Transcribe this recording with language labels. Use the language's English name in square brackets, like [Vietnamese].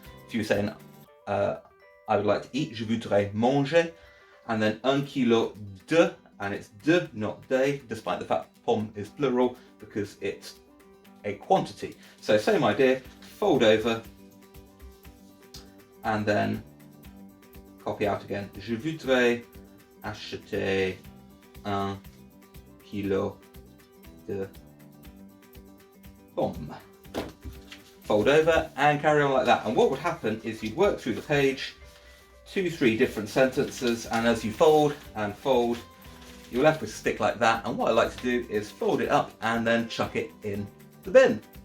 [English] If you were saying I would like to eat, [French] je voudrais manger, [English] and then [French] 1 kilo de, [English] and it's de, not des, despite the fact pomme is plural, because it's a quantity. So same idea, fold over, and then copy out again. [French] Je voudrais acheter 1 kilo de pommes. [English] Fold over and carry on like that. And what would happen is you'd work through the page, 2-3 different sentences, and as you fold and fold, you're left with a stick like that. And what I like to do is fold it up and then chuck it in the bin.